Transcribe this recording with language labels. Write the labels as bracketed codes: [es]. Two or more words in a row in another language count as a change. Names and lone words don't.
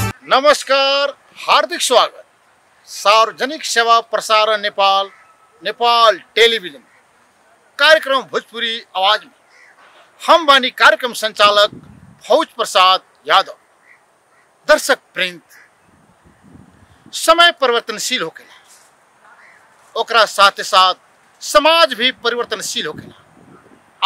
[bho] नमस्कार, हार्दिक स्वागत। सार्वजनिक सेवा प्रसारण नेपाल नेपाल टेलीविजन कार्यक्रम भोजपुरी आवाज में हम बानी कार्यक्रम संचालक फौज प्रसाद यादव। दर्शक प्रिंट समय परिवर्तनशील होकेला, ओकरा साथ साथ समाज भी परिवर्तनशील होकेला।